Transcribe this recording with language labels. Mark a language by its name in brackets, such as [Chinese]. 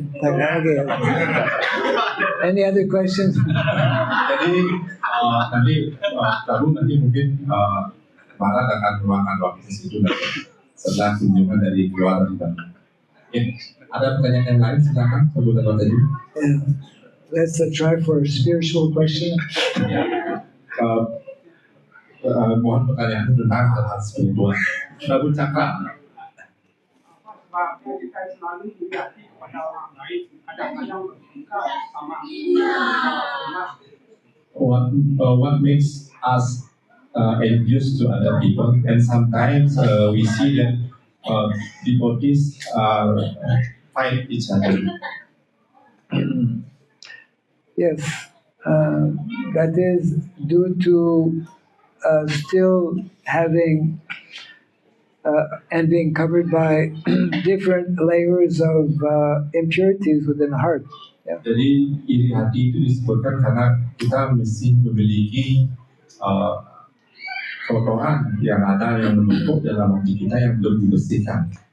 [English] Okay. Any other questions? [Indonesian] Jadi nanti Prabu nanti mungkin Barat akan meluangkan waktu di situ setelah kunjungan dari keluarga di Bandung. Ada pertanyaan yang lain silakan sebelum tadi. [English] Yeah. Let's try for a spiritual question. [Indonesian] Ya. Mohon pertanyaan tentang hal-hal spiritual. Prabu Cakra. Sebabnya kita selalu berhati kepada orang lain, kadang-kadang bertingkah sama [English] What makes us envious to other people, and sometimes we see that devotees fight each other. Yes, that is due to still having and being covered by different layers of impurities within the heart. Yeah. [Indonesian] Jadi iri hati itu disebutkan karena kita mesti memiliki kotoran yang ada yang menumpuk dalam hati kita yang belum dibersihkan.